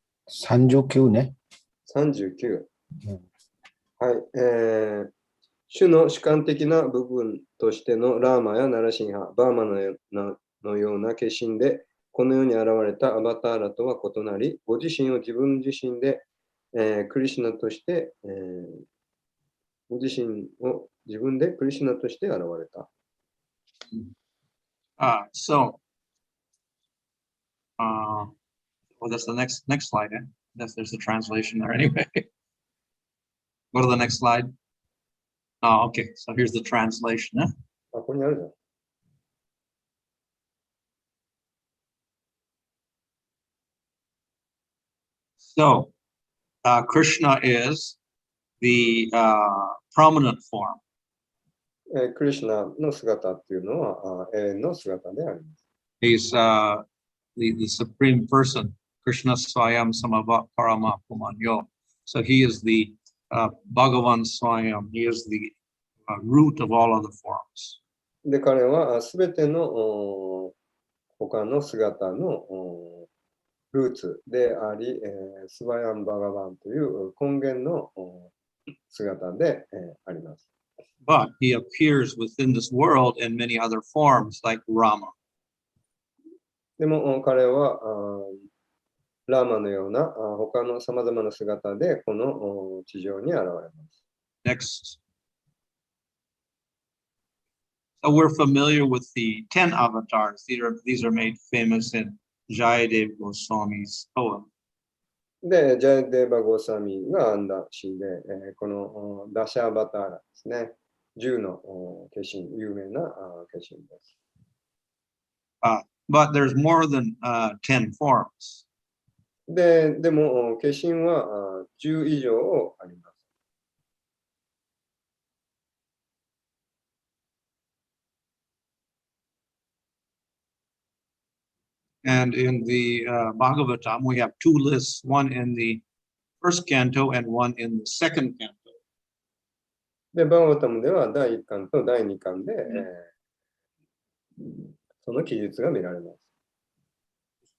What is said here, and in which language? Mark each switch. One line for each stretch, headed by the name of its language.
Japanese: $39 39、はい、主の主観的な部分としてのラーマやナラシンハ、バーマのような化身でこの世に現れたアバターラとは異なり、ご自身を自分自身で、クリシュナとして、ご自身を自分でクリシュナとして現れた。
English: Well, that's the next slide. There's the translation there anyway. Go to the next slide. Oh, okay. So here's the translation. So Krishna is the prominent form.
Japanese: クリシュナの姿っていうのは永遠の姿であります。
English: He's the supreme person.
Sanskrit: Krishna Swayam Samabhat Parama Pumanyo.
English: So he is the Bhagavan Swayam. He is the root of all other forms.
Japanese: で、彼はすべての他の姿のルーツであり、スワヤン・バガバンという根源の姿であります。
English: But he appears within this world in many other forms like Rama.
Japanese: でも彼はラーマのような他のさまざまな姿でこの地上に現れます。
English: Next. So we're familiar with the 10 avatars. These are made famous in Jayadev Goswami's poem.
Japanese: で、ジャヤデーバ・ゴーサミが編んだ詩で、このダシャアバターラですね。 10の化身、有名な化身です。
English: But there's more than 10 forms.
Japanese: でも、化身は10以上あります。
English: And in the Bhagavatam, we have two lists, one in the first canto and one in the second canto.
Japanese: で、バーガタムでは第1巻と第2巻で、その記述が見られます。